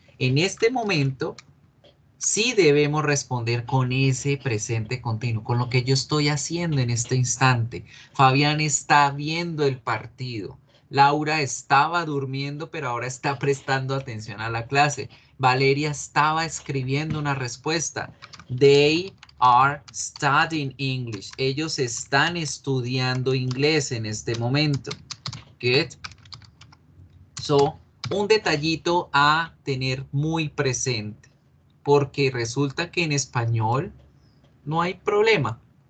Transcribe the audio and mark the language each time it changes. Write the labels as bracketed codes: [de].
[es] En este momento, sí debemos responder con ese presente continuo, con lo que yo estoy haciendo en este instante. Fabián está viendo el partido. Laura estaba durmiendo, pero ahora está prestando atención a la clase. Valeria estaba escribiendo una respuesta. [en] They are studying English. [es] Ellos están estudiando inglés en este momento. [en] Good. [es] So, un detallito a tener muy presente. Porque resulta que en español no hay problema.